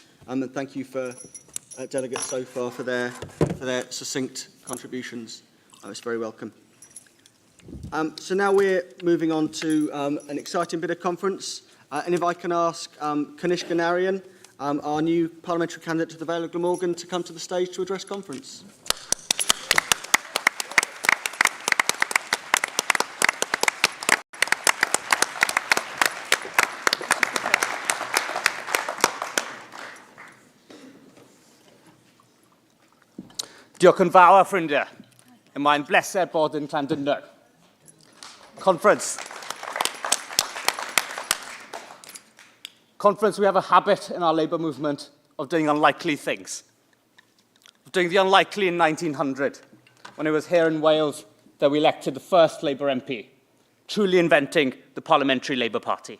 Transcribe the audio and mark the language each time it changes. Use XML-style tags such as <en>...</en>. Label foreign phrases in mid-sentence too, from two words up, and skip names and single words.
<en>And thank you for delegates so far for their succinct contributions. It's very welcome. So now we're moving on to an exciting bit of conference. And if I can ask Kanishka Narayan, our new parliamentary candidate to the Vale of Glamorgan, to come to the stage to address conference.</en> <cy>Diolch yn fawr, ffrindiau. Y mae'n bleser bod yn Llandudno.</cy> <en>Conference, we have a habit in our labour movement of doing unlikely things. Of doing the unlikely in 1900, when it was here in Wales that we elected the first Labour MP, truly inventing the Parliamentary Labour Party.</en>